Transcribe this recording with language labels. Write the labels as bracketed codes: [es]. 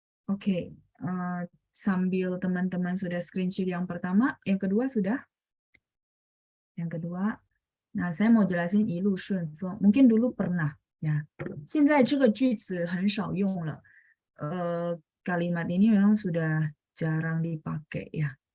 [id] Oke, sambil teman-teman sudah screenshot yang pertama, yang kedua sudah? Yang kedua, nah saya mau jelasin [zh] 一路顺风. [id] Mungkin dulu pernah ya. [zh] 现在这个句子很少用了. [id] Kalimat ini memang sudah jarang dipakai ya.